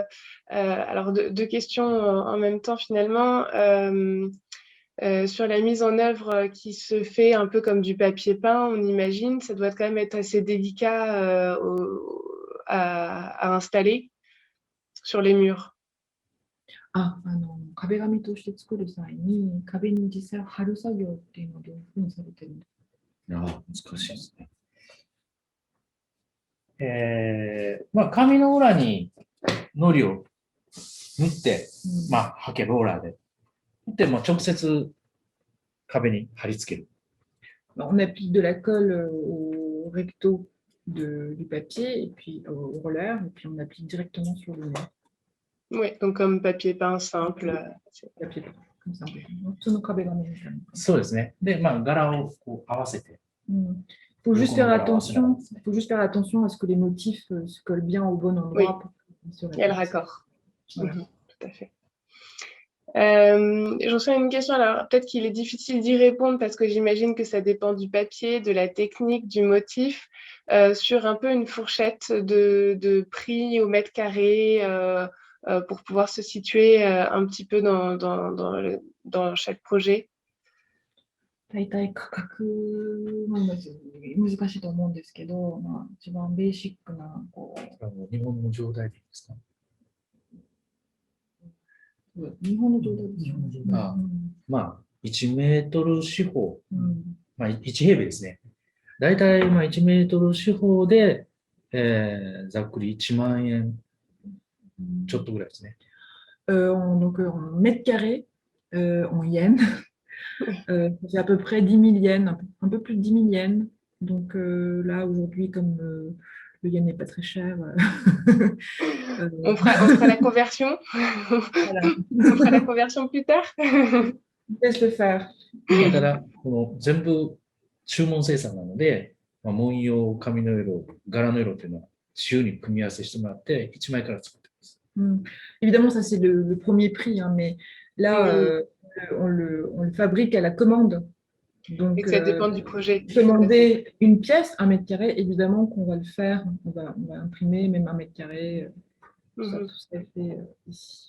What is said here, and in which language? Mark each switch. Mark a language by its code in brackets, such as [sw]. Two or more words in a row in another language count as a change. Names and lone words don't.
[fr] Alors, deux questions en même temps, finalement. Sur la mise en œuvre qui se fait un peu comme du papier peint, on imagine, ça doit quand même être assez délicat à installer sur les murs. [ja] 壁紙として作る際に壁に実際貼る作業っていうのはどういうふうにされてるんですか？難しいですね。紙の裏に糊を塗って、刷毛ローラーで。で、直接壁に貼り付ける。 [fr] On applique de la colle au recto du papier et puis au roller et puis on applique directement sur le mur. Oui, donc comme papier peint simple. Papier peint, comme ça. [ja] その壁紙みたいな。そうですね。で、柄を合わせて。 [fr] Il faut juste faire attention à ce que les motifs se collent bien au bon endroit. Oui. Il y a le raccord. Voilà. Tout à fait. Je reçois une question, alors peut-être qu'il est difficile d'y répondre parce que j'imagine que ça dépend du papier, de la technique, du motif, sur un peu une fourchette de prix au mètre carré pour pouvoir se situer un petit peu dans chaque projet. [ja] 大体価格は難しいと思うんですけど、一番ベーシックな日本の状態でいいですか？日本の状態ですよね。 1メートル四方、1平米ですね。大体1メートル四方で、ざっくり1万円ちょっとぐらいですね。 [fr] Donc en mètre carré, en yens, c'est à peu près 10 000 yens, un peu plus de 10 000 yens. Donc là, aujourd'hui, comme le yen n'est pas très cher. On fera la conversion. Voilà. On fera la conversion plus tard. Laisse le faire. [ja] だから、この全部注文生産なので、文様、紙の色、柄の色っていうのは自由に組み合わせしてもらって、1枚から作ってます。 [fr] Évidemment, ça c'est le premier prix, hein, mais là, on le fabrique à la commande. Donc, Et que ça dépend du projet. Commander une pièce, 1 mètre carré, évidemment qu'on va le faire. On va imprimer même 1 mètre carré. Tout ça est fait ici.